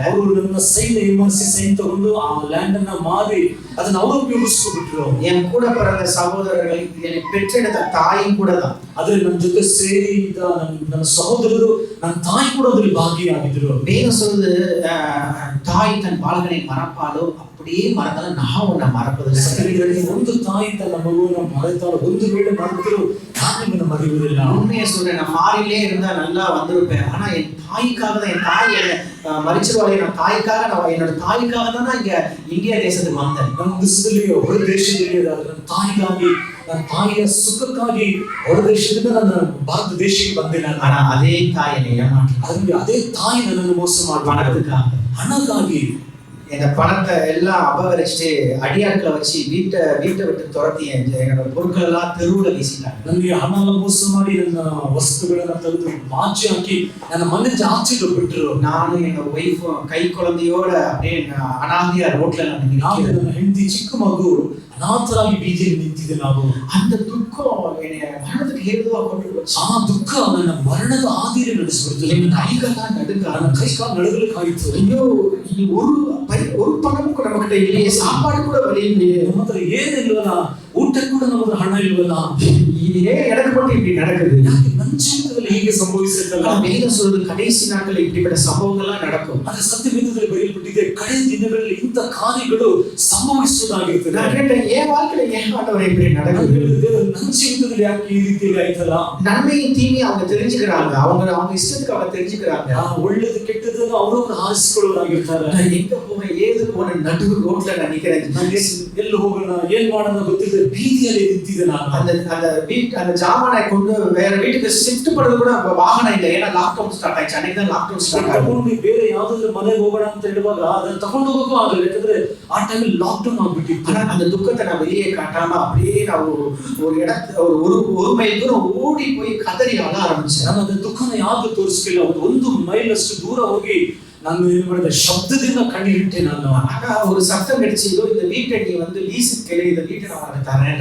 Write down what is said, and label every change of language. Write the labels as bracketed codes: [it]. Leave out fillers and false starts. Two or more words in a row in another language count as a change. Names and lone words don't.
[kn] ಅವರು ನನ್ನ ಸೈನ್ ಏಮಾರಿಸಿ ಸೈನ್ ತಗೊಂಡು ಆ ಲ್ಯಾಂಡ್ ಅನ್ನ ಮಾರಿ ಅದನ್ನ ಅವರು ಉಪಯೋಗಿಸ್ಕೊಬಿಟ್ರು. [ta] என் கூட பிறந்த சகோதரர்கள், என்னை பெற்றெடுத்த தாயும் கூட தான். [kn] ಆದ್ರೆ ನನ್ನ ಜೊತೆ ಸೇರಿ ಇದ್ದ ನನ್ನ ಸಹೋದರರು, ನನ್ನ ತಾಯಿ ಕೂಡ ಅದರಲ್ಲಿ ಭಾಗಿಯಾಗಿದ್ರು. [ta] வேதம் சொல்லுது, தாய் தன் பாலகனை மறப்பாலோ அப்படியே மறந்தாலும் நான் உன்னை மறப்பதில்லை. [kn] ಒಂದು ತಾಯಿ ತನ್ನ ಮಗುವನ್ನ ಮರೆತಾಳು, ಒಂದು ವೇಳೆ ಮರೆತರೂ ನಾನು ನಿಮ್ಮನ್ನು ಮರೆಯುವುದಿಲ್ಲ. [ta] உண்மையை சொல்றேன், நான் மாறிலே இருந்தா நல்லா வந்திருப்பேன். ஆனா என் தாய்க்காக தான், என் தாய் என்னை மறிச்சிருவாளே, என்னோட தாய்க்காக தான் நான் இங்க இந்தியா தேசத்துக்கு வந்தேன். [kn] ನಮ್ಮ ದೇಶದಲ್ಲಿ ಹೊರ ದೇಶದಲ್ಲಿ ನನ್ನ ತಾಯಿಗಾಗಿ, ನನ್ನ ತಾಯಿಯ ಸುಖಕ್ಕಾಗಿ ಹೊರ ದೇಶದಿಂದ ನನ್ನ ಭಾರತ ದೇಶಕ್ಕೆ ಬಂದೆ ನಾನು. [ta] ஆனா அதே தாய் என்னை ஏமாற்றி, [kn] ಅದೇ ತಾಯಿ ನನ್ನನ್ನು ಮೋಸ [ta] பணத்துக்காக, [kn] ಹಣಕ್ಕಾಗಿ [ta] இந்த பணத்தை எல்லாம் அபகரிச்சுட்டு அடியாட்களை வச்சு வீட்டை விட்டு துரத்தி என்னோட பொருட்கள் எல்லாம் தெருவுல வீசிட்டாங்க. [kn] ನನಗೆ ಹಣ ಮೋಸ ಮಾಡಿ ನನ್ನ ವಸ್ತುಗಳನ್ನ ತೆಗೆದು ಮಾಚಿ ಹಾಕಿ ನನ್ನ ಮನೆಯಿಂದ ಆಚೆಗೆ ಬಿಟ್ಟರು. [ta] நானும் எங்க ஒய்ஃபும் கை குழந்தையோட அப்படியே அனாதையா ரோட்ல [kn] ನನ್ನ ಹೆಂಡತಿ ಚಿಕ್ಕ ಮಗು ಅನಾಥರಾಗಿ ಬೀದಿಯಲ್ಲಿ ನಿಂತಿದೆ. ನಾವು [ta] அந்த துக்கம் என்னை மனதுக்கு கொண்டு போச்சு. [kn] ಆ ದುಃಖ ನನ್ನ ಮರಣದ ಹಾದಿಯಲ್ಲಿ ನಡೆಸಿಬಿಡ್ತು. [ta] என் கைகள்லாம் நடுங்க [kn] ನನ್ನ ಕೈ ಕಾಲು ನಡುಗಲಿಕ್ಕಾಯಿತು. [ta] ஐயோ ஒரு பணமும் கூட நம்மகிட்ட இல்லையே, சாப்பாடு கூட வழி இல்லையே, [kn] ನಮ್ಮ ಹತ್ರ ಏನಿಲ್ವಲ್ಲ, ಊಟಕ್ಕೆ ಕೂಡ ನಮ್ಮ ಹತ್ರ ಹಣ ಇಲ್ವಲ್ಲ, [ta] ஏன் எனக்கு மட்டும் இப்படி நடக்குது? [kn] ಯಾಕೆ ನನ್ನ ಜೀವಿತದಲ್ಲಿ ಹೀಗೆ ಸಂಭವಿಸುತ್ತಲ್ಲ? [ta] வேதம் சொல்றது கடைசி நாட்களில் இப்படிப்பட்ட சம்பவங்கள்லாம் நடக்கும். [kn] ಅದರ ಸತ್ಯವೇದದಲ್ಲಿ ಬರೆಯಲ್ಪಟ್ಟಿದೆ, ಕಡೆಯ ದಿನಗಳಲ್ಲಿ ಇಂಥ ಕಾರ್ಯಗಳು ಸಂಭವಿಸುವುದಾಗಿರ್ತದೆ. [ta] நான் கேட்டேன், என் வாழ்க்கையில ஏன் ஆண்டவரே இப்படி நடக்குது? [kn] ನನ್ನ ಜೀವಿತದಲ್ಲಿ ಯಾಕೆ ಈ ರೀತಿಯಲ್ಲಿ ಆಯ್ತಲ್ಲ? [ta] நன்மையும் தீமையும் அவங்க தெரிஞ்சுக்கிறாங்க, அவங்க இஷ்டத்துக்கு அவங்க தெரிஞ்சுக்கிறாங்க. [kn] ಒಳ್ಳೇದು ಕೆಟ್ಟದನ್ನು ಅವರವರು ಆರಿಸಿಕೊಳ್ಳೋರಾಗಿರ್ತಾರೆ. [ta] நான் எங்க போவேன் ஏது போன நடு ரோட்ல நான் நிக்கிறேன். [kn] ಎಲ್ಲಿ ಹೋಗೋಣ ಏನ್ ಮಾಡೋಣ ಗೊತ್ತಿದೆ, ಬೀದಿಯಲ್ಲಿ ನಿಂತಿದ್ದೆ ನಾನು. [ta] அந்த ஜாமானை கொண்டு வேற வீட்டுக்கு ஷிஃப்ட் பண்றது கூட வாகனம் இல்லை, ஏன்னா [en] lockdown start [ta] ஆயிடுச்சு. அன்னைக்கு தான் [en] lockdown start [ta] ஆகும். [kn] ಬೇರೆ ಯಾವ್ದಾದ್ರು ಮನೆಗೆ ಹೋಗೋಣ ಅಂತ ಹೇಳುವಾಗ ಅದನ್ನ ತಗೊಂಡು ಹೋಗೋಕ್ಕೂ ಆಗಲ್ಲ, ಯಾಕಂದ್ರೆ ಆ ಟೈಮಲ್ಲಿ ಲಾಕ್ಡೌನ್ ಆಗ್ಬಿಟ್ಟಿತ್ತು. [ta] அந்த துக்கத்தை நான் வெளியே காட்டாம அப்படியே நான் ஒரு இடத்துல ஒரு மைல் தூரம் ஓடி போய் கதறி அழ ஆரம்பிச்சேன். [kn] ನಾನು ಅದ್ರ ದುಃಖನ ಯಾವ್ದು ತೋರಿಸ್ಲಿಲ್ಲ. ಒಂದು ಮೈಲ್ ಅಷ್ಟು ದೂರ ಹೋಗಿ ನಾನು ಏನ್ ಮಾಡಿದೆ, ಶಬ್ದದಿಂದ ಕಣ್ಣೀರಿಟ್ಟೆ ನಾನು. [ta] ಆಗ ஒரு சத்தம் கிடைச்சது, இந்த வீட்டை நீ வந்து லீஸ்க்கு கேளு, இந்த வீட்டை நான் உனக்கு தரேன்.